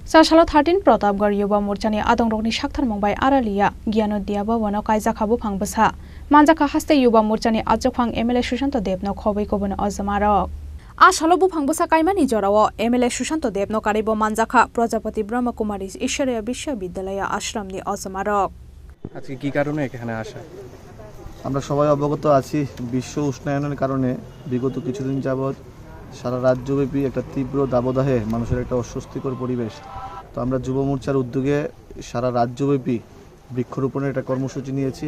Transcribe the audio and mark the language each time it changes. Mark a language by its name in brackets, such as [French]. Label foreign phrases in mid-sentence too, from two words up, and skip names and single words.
[Kok Borok] Sasalo 13 Pratapgarh Yuba Morchani Adongrokni Shaktharmongbai Aralia Gyanodia Bhavano Kaizakhabu Phangbasa Manjaka Haste Yuba Morchani Ajokphang MLA Sushanto Debno Khobai Kobon Azamarok Ashalobu Phangbasa Kaimani Jorao MLA Sushanto Debno Karibo Manjaka Prajapati Brahma Kumaris Ishwarya Bishwabidyalaya Ashramni Azamarok [Bangla] আজকে কি কারণে এখানে আসা? আমরা সবাই অবগত আছি বিশ্ব উষ্ণায়নের কারণে বিগত কিছুদিন যাবত সারা রাজ্যব্যাপী একটা তীব্র দাবদাহে মানুষের একটা অস্বস্তিকর পরিবেশ। তো আমরা যুব মোর্চার উদ্যোগে সারা রাজ্যব্যাপী বৃক্ষরোপণের একটা কর্মসূচি নিয়েছি।